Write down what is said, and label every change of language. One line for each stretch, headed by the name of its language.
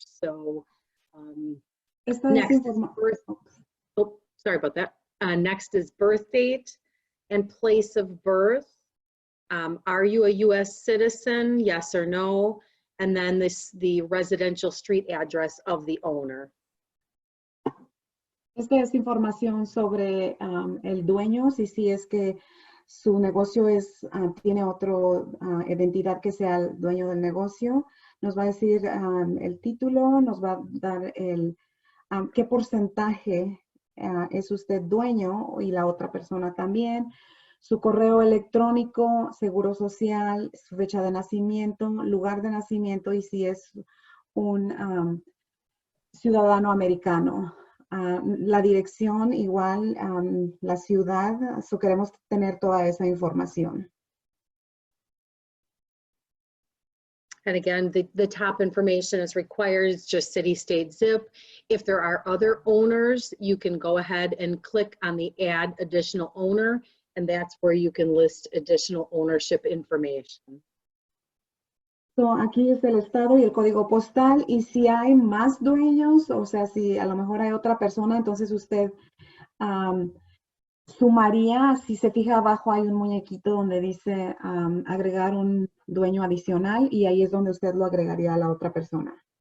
English: So next is birth, oh, sorry about that. Next is birth date and place of birth. Are you a U.S. citizen? Yes or no? And then the residential street address of the owner.
Spanish: Esta es información sobre el dueño, si es que su negocio tiene otra identidad que sea el dueño del negocio. Nos va a decir el título, nos va a dar qué porcentaje es usted dueño y la otra persona también. Su correo electrónico, seguro social, su fecha de nacimiento, lugar de nacimiento y si es un ciudadano americano. La dirección igual, la ciudad, queremos tener toda esa información.
English: And again, the top information is required, it's just city, state, zip. If there are other owners, you can go ahead and click on the add additional owner, and that's where you can list additional ownership information.
Spanish: So, aquí es el estado y el código postal, y si hay más dueños, o sea, si a lo mejor hay otra persona, entonces usted sumaría, si se fija abajo hay un muñequito donde dice agregar un dueño adicional y ahí es donde usted lo agregaría a la otra persona.